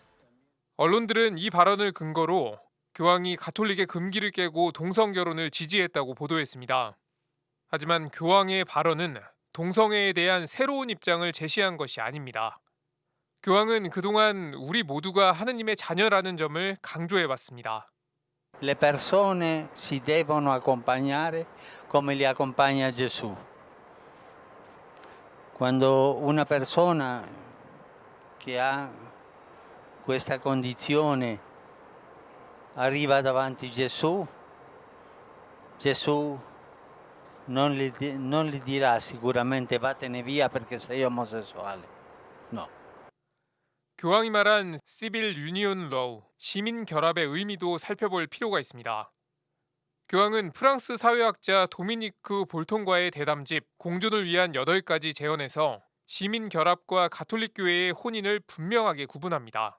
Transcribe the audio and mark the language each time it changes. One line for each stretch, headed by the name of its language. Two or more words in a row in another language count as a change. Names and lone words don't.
Korean: 언론들은 이 발언을 근거로 교황이 가톨릭의 금기를 깨고 동성 결혼을 지지했다고 보도했습니다. 하지만 교황의 발언은 동성애에 대한 새로운 입장을 제시한 것이 아닙니다. 교황은 그동안 우리 모두가 하느님의 자녀라는 점을 강조해왔습니다.
Italian: Le persone si devono accompagnare come li accompagna Gesù. Quando una persona che ha questa condizione arriva davanti Gesù, Gesù non gli dirà sicuramente vattene via perché sei omosessuale. No.
Korean: 교황이 말한
English: Civil Union Law,
Korean: 시민 결합의 의미도 살펴볼 필요가 있습니다. 교황은 프랑스 사회학자 도미니크 볼통과의 대담집 공존을 위한 8가지 제언에서 시민 결합과 가톨릭 교회의 혼인을 분명하게 구분합니다.